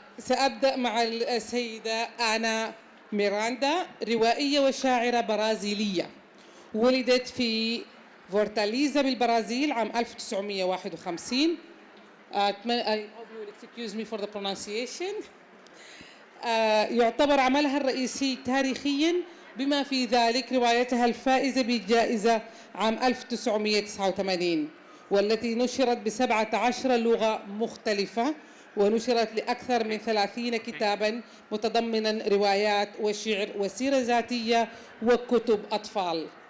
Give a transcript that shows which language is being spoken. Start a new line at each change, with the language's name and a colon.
Arabic: وأبدأ مع السيدة آنا ميراندا، روائية وشاعرة برازيلية، ولدت في فورتاليزا بالبرازيل عام 1951.
English: I hope you will excuse me for the pronunciation.
Arabic: يعتبر عملها الرئيسي تاريخياً، بما في ذلك روايتها الفائزة بالجائزة عام 1989، والتي نشرت ب17 لغة مختلفة، ونشرت لأكثر من 30 كتاباً متضمناً روايات وشعر وسيرة ذاتية وكتب أطفال.